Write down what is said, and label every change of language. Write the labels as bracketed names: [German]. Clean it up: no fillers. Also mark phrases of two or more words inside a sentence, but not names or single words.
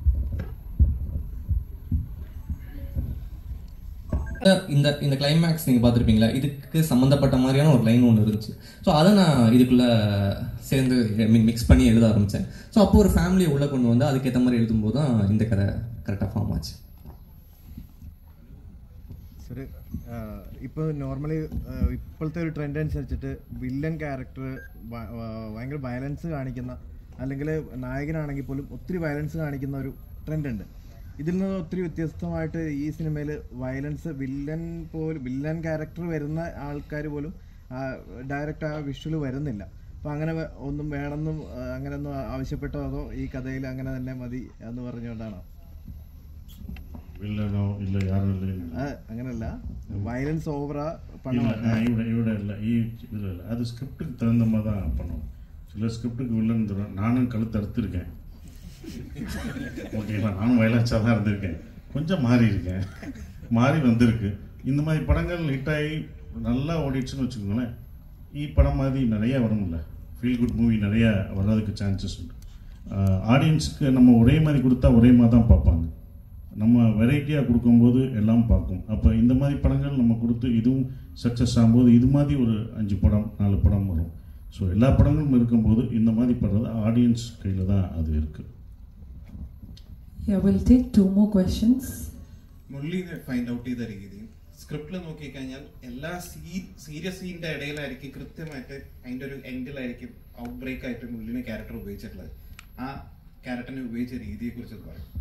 [Tamil] இந்த கிளைமேக்ஸ் நீங்கள் பார்த்துருப்பீங்களா, இதுக்கு சம்மந்தப்பட்ட மாதிரியான ஒரு லைன் ஒன்று இருந்துச்சு. ஸோ அதை நான் இதுக்குள்ளே சேர்ந்து மிக்ஸ் பண்ணி எழுத ஆரம்பித்தேன். ஸோ அப்போ ஒரு ஃபேமிலியை உள்ளே கொண்டு வந்து அதுக்கேற்ற மாதிரி எழுதும்போது தான் இந்த கதை கரெக்டாக ஃபார்ம் ஆச்சு. [Malayalam] സോറി, ഇപ്പോൾ നോർമലി ഇപ്പോഴത്തെ ഒരു ട്രെൻഡ് അനുസരിച്ചിട്ട് [English] villain character [Malayalam] ഭയങ്കര വയലൻസ് കാണിക്കുന്ന, അല്ലെങ്കിൽ നായകനാണെങ്കിൽ പോലും ഒത്തിരി വയലൻസ് കാണിക്കുന്ന ഒരു ട്രെൻഡ് ഉണ്ട്. ഇതിൽ നിന്ന് ഒത്തിരി വ്യത്യസ്തമായിട്ട് ഈ സിനിമയിൽ വയലൻസ് [English] villain character [Malayalam] വരുന്ന ആൾക്കാർ പോലും ഡയറക്റ്റ് ആ വിഷ്വൽ വരുന്നില്ല. അപ്പോൾ അങ്ങനെ ഒന്നും വേണമെന്നും അങ്ങനെയൊന്നും ആവശ്യപ്പെട്ടോ, അതോ ഈ കഥയിൽ അങ്ങനെ തന്നെ മതി എന്ന് പറഞ്ഞുകൊണ്ടാണോ? അങ്ങനല്ല, വയലൻസ് ഓവറാ [Tamil] ഇവിടെ இல்லை. இதில் அது ஸ்கிரிப்டுக்கு தகுந்த மாதிரி தான் பண்ணுவோம். சில ஸ்கிரிப்டுக்கு வில்லன் தரும். நானும் கழுத்து அறுத்துருக்கேன். ஓகேங்களா, நானும் வயலன்ஸாக தான் இருந்திருக்கேன். கொஞ்சம் மாறி வந்திருக்கு. இந்த மாதிரி படங்கள் ஹிட்டாகி நல்லா ஓடிடுச்சுன்னு வச்சுக்கோங்களேன். படம் மாதிரி நிறையா வரும்ல, [English] feel good movie [Tamil] நிறையா வர்றதுக்கு சான்சஸ் உண்டு. ஆடியன்ஸுக்கு நம்ம ஒரே மாதிரி கொடுத்தா ஒரே மாதிரி தான் பார்ப்பாங்க. நம்ம வெரைட்டியாக கொடுக்கும்போது எல்லாம் பார்க்கும். அப்போ இந்த மாதிரி படங்கள் நம்ம கொடுத்து இதுவும் சக்ஸஸ் ஆகும்போது இது மாதிரி ஒரு 5 படம் 4 படம் வரும். ஸோ எல்லா படங்களும் இருக்கும்போது இந்த மாதிரி படுறது ஆடியன்ஸ் கையில் தான் அது இருக்குது. [English] Yeah, we'll take 2 more questions. [Malayalam] മുരളീനെ [English] find out [Malayalam] ചെയ്ത രീതി സ്ക്രിപ്റ്റിൽ നോക്കിക്കഴിഞ്ഞാൽ എല്ലാ സീരിയസ് സീനിന്റെ ഇടയിലായിരിക്കും കൃത്യമായിട്ട് അതിൻ്റെ ഒരു എൻഡിലായിരിക്കും [English] out break [Malayalam] ആയിട്ട് മുരളീനെ ക്യാരക്ടർ ഉപയോഗിച്ചിട്ടുള്ളത്. ആ ക്യാരക്ടറിനെ ഉപയോഗിച്ച രീതിയെ കുറിച്ച് പറയും.